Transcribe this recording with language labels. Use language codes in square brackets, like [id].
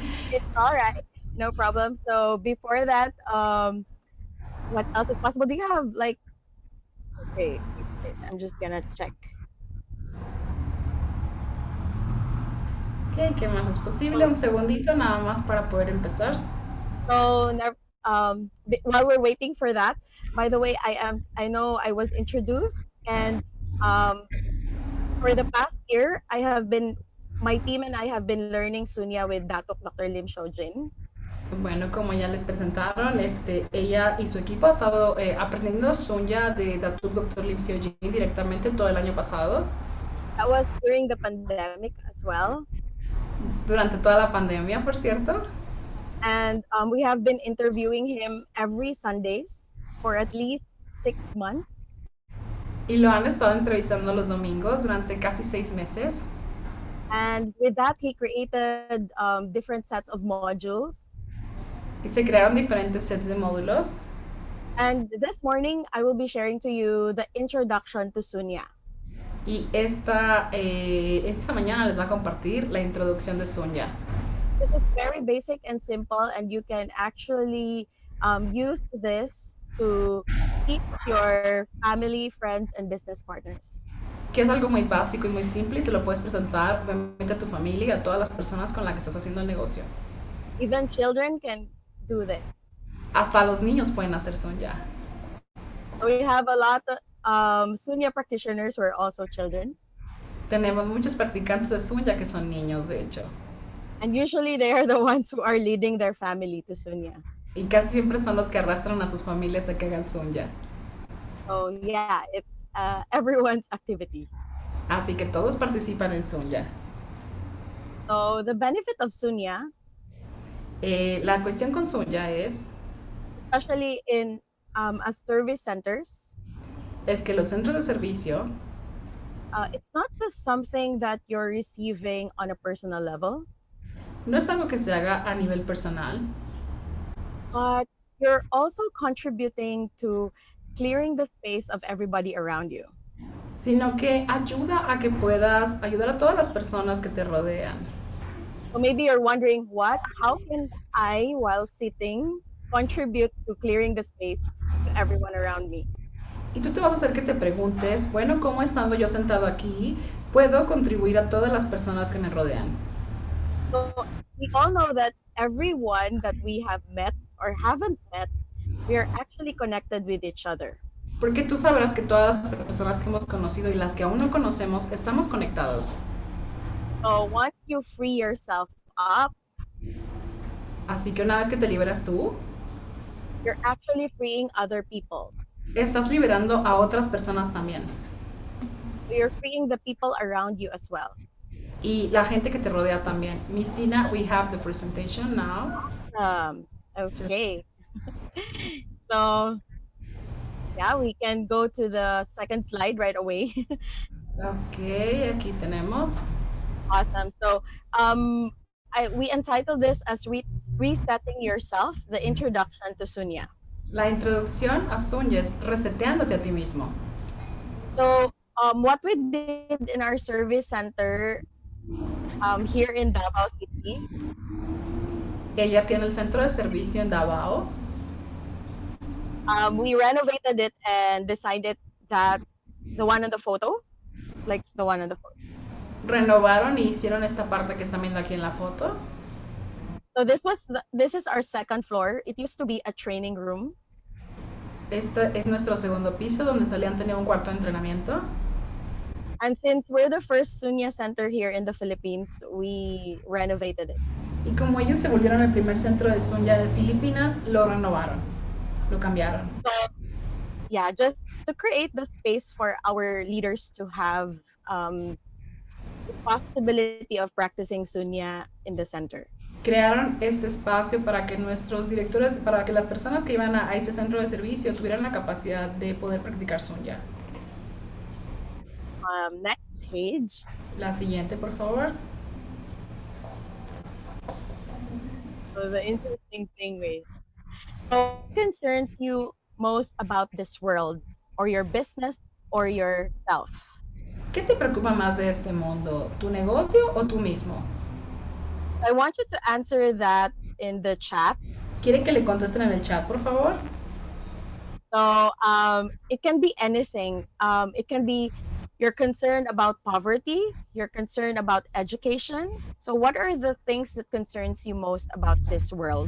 [en] It's all right, no problem. So before that, what else is possible? Do you have like? Okay, I'm just gonna check. [es] Okay, ¿qué más es posible? Un segundito nada más para poder empezar. [en] So while we're waiting for that, by the way, I know I was introduced, and for the past year, my team and I have been learning Sunya with Dr. Lim Xiaojin. [es] Bueno, como ya les presentaron, ella y su equipo ha estado aprendiendo Sunya de Dr. Lim Xiaojin directamente todo el año pasado. [en] That was during the pandemic as well. [es] Durante toda la pandemia, por cierto. [en] And we have been interviewing him every Sundays for at least 6 months. [es] Y lo han estado entrevistando los domingos durante casi 6 meses. [en] And with that, he created different sets of modules. [es] Y se crearon diferentes sets de módulos. [en] And this morning, I will be sharing to you the introduction to Sunya. [es] Y esta mañana les va a compartir la introducción de Sunya. [en] It is very basic and simple, and you can actually use this to teach your family, friends, and business partners. [es] Que es algo muy básico y muy simple y se lo puedes presentar obviamente a tu familia y a todas las personas con las que estás haciendo el negocio. [en] Even children can do this. [es] Hasta los niños pueden hacer Sunya. [en] We have a lot of Sunya practitioners who are also children. [es] Tenemos muchos practicantes de Sunya que son niños, de hecho. [en] And usually they are the ones who are leading their family to Sunya. [es] Y casi siempre son los que arrastran a sus familias a que hagan Sunya. [en] So yeah, it's everyone's activity. [es] Así que todos participan en Sunya. [en] So the benefit of Sunya, [es] La cuestión con Sunya [en] especially in as service centers, [es] es que los centros de servicio [en] it's not just something that you're receiving on a personal level, [es] no es algo que se haga a nivel personal, [en] but you're also contributing to clearing the space of everybody around you. [es] sino que ayuda a que puedas ayudar a todas las personas que te rodean. [en] So maybe you're wondering, how can I, while sitting, contribute to clearing the space to everyone around me? [es] Y tú te vas a hacer que te preguntes, bueno, ¿cómo estando yo sentado aquí puedo contribuir a todas las personas que me rodean? [en] So we all know that everyone that we have met or haven't met, we are actually connected with each other. [es] Porque tú sabrás que todas las personas que hemos conocido y las que aún no conocemos estamos conectados. [en] So once you free yourself up, [es] Así que una vez que te liberas tú, [en] you're actually freeing other people. [es] estás liberando a otras personas también. [en] So you're freeing the people around you as well. [es] Y la gente que te rodea también. [en] Miss Tina, we have the presentation now. Okay. So yeah, we can go to the second slide right away. [es] Ok, aquí tenemos. [en] Awesome. So we entitled this as Resetting Yourself, the Introduction to Sunya. [es] La introducción a Sunya es reseteándote a ti mismo. [en] So what we did in our service center here in Davao City, [es] Ella tiene el centro de servicio en Davao. [en] we renovated it and decided that the one in the photo, like the one in the photo. [es] Renovaron y hicieron esta parte que están viendo aquí en la foto. [en] So this is our second floor. It used to be a training room. [es] Este es nuestro segundo piso donde solían tener un cuarto de entrenamiento. [en] And since we're the first Sunya center here in the Philippines, we renovated it. [es] Y como ellos se volvieron el primer centro de Sunya de Filipinas, lo renovaron, lo cambiaron. [en] So, yeah, just to create the space for our leaders to have the possibility of practicing Sunya in the center. [es] Crearon este espacio para que nuestros directores, para que las personas que iban a ese centro de servicio tuvieran la capacidad de poder practicar Sunya. [en] Next page. [es] La siguiente, por favor. [en] So the interesting thing is, so what concerns you most about this world or your business or yourself? [es] ¿Qué te preocupa más de este mundo? ¿Tu negocio o tú mismo? [en] I want you to answer that in the chat. [es] ¿Quiere que le contesten en el chat, por favor? [en] So it can be anything. It can be you're concerned about poverty, you're concerned about education. So what are the things that concerns you most about this world?